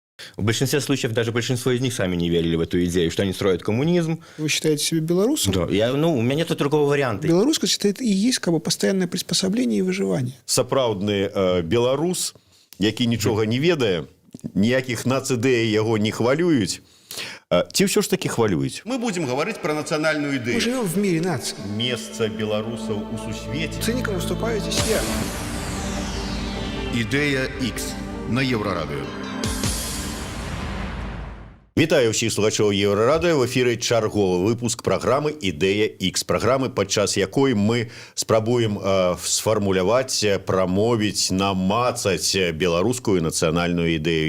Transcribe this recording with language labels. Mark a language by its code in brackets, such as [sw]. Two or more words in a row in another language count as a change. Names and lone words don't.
[ru] в большинстве случаев даже большинство из них сами не верили в эту идею, что они строят коммунизм. Вы считаете себя белорусом? Да, у меня нет другого варианта. Белорусскость – это и есть как бы постоянное приспособление и выживание. [be] Сапраўдны беларус, які нічога не ведае, ніякіх нацыдэй яго не хвалююць. Ці ўсё ж таки хвалююць? [ru] Мы будем говорить про национальную идею. Мы живем в мире наций. [be] Месца беларусаў у сусвеце. [ru] Циником выступаю здесь я. [be] Ідея X на Еврорадио. Вітаю ўсіх слухачоў Еўрарадыё. В эфіры чарговы выпуск праграмы «Ідэя X». Праграмы, падчас якой мы спрабуем сфармуляваць, прамовіць, намацаць беларускую нацыянальную ідэю.